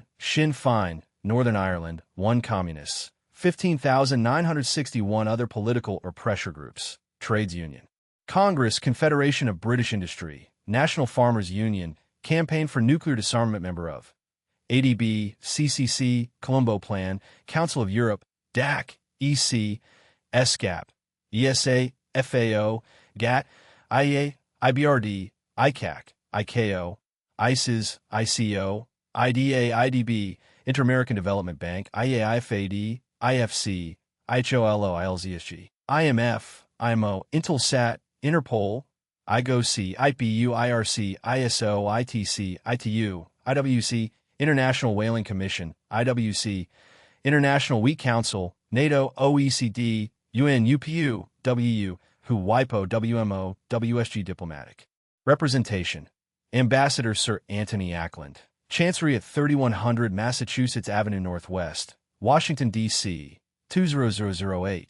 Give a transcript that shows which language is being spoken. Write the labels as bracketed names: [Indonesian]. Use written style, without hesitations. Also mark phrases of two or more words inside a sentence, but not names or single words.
[English] Sinn Féin, Northern Ireland 1. Communists 15,961 other political or pressure groups. Trades Union. Congress, Confederation of British Industry, National Farmers Union, Campaign for Nuclear Disarmament member of ADB, CCC, Colombo Plan, Council of Europe, DAC, EC, ESCAP, ESA, FAO, GATT, IEA, IBRD, ICAC, ICAO, ICES, ICO, IDA, IDB, Inter-American Development Bank, IAIFAD, IFC, IHOLO, ILZSG, IMF, IMO, Intelsat, Interpol, IGOC, IPU, IRC, ISO, ITC, ITU, IWC, International Whaling Commission, IWC, International Wheat Council, NATO, OECD, UN, UPU, WU, WHO, WIPO, WMO, WSG Diplomatic. Representation. Ambassador Sir Anthony Ackland. Chancery at 3100 Massachusetts Avenue Northwest, Washington, D.C., 20008.